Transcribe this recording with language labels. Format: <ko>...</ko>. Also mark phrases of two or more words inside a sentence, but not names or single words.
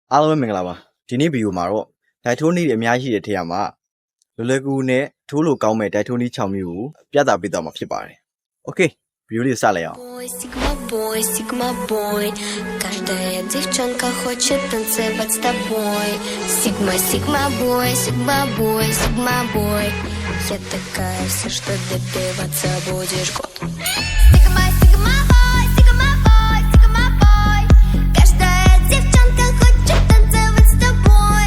<my>အားလုံးပဲမင်္ဂလာပါဒီနေ့ဗီဒီယိုမှာတော့ဒိုက်ထိုးနည်းတွေအများကြီးရှိတဲ့ထဲမှာလွယ်လွယ်ကူကူနဲ့ထိုးလို့ကောင်းမဲ့ဒိုက်ထိုးနည်း6မျိုးကိုပြသပေးသွားမှာဖြစ်ပါတယ်โอเคဗီဒီယိုလေးစလိုက်အောင်</my> <en>Sigma boy,</en> <ru>каждая девчонка хочет танцевать с тобой.</ru> <en>Sigma boy,</en> <ru>я такая вся, что добиваться будешь год.</ru> <en>Sigma boy,</en> <ru>каждая девчонка хочет танцевать с тобой.</ru>